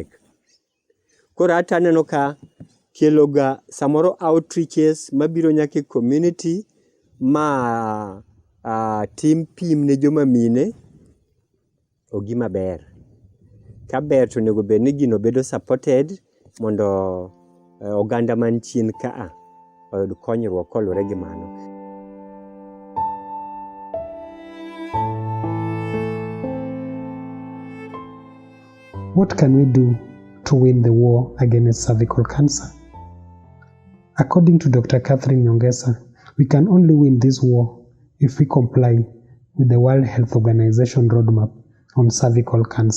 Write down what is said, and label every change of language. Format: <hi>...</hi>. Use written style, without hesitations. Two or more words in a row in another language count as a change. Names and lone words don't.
<luo>Koro ata aneno ka keloga samoro outreaches mabiro nyaka e community ma tim pim ne joma mine ogima ber. Ka ber to onego bed ni gino bedo supported mondo oganda man chien ka oyud konyruok kolure gi mano.</luo> <en>What can we do to win the war against cervical cancer? According to Dr. Catherine Nyongesa, we can only win this war if we comply with the World Health Organization roadmap on cervical cancer.</en>